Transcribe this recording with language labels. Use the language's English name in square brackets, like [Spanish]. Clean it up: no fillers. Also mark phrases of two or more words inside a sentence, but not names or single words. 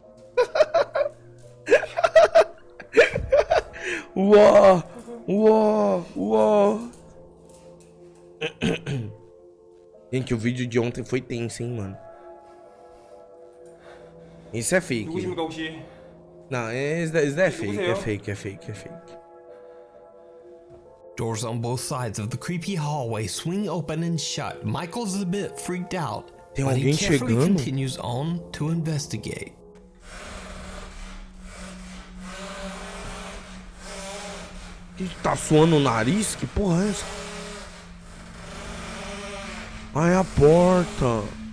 [Portuguese] Uó, uó, uó. Gente, o vídeo de ontem foi tenso, hein, mano. Isso é fake. [Korean] 누구십니까 혹시? [Portuguese] Não, isso daí é fake, é fake. [English] Doors on both sides of the creepy hallway swing open and shut. Michael's a bit freaked out, [Portuguese] Tem [English] but he [Portuguese] alguém [English] carefully [Portuguese] chegando? [English] continues on to investigate. [Portuguese] Que tá suando o nariz? Que porra é essa? Ah, é a porta.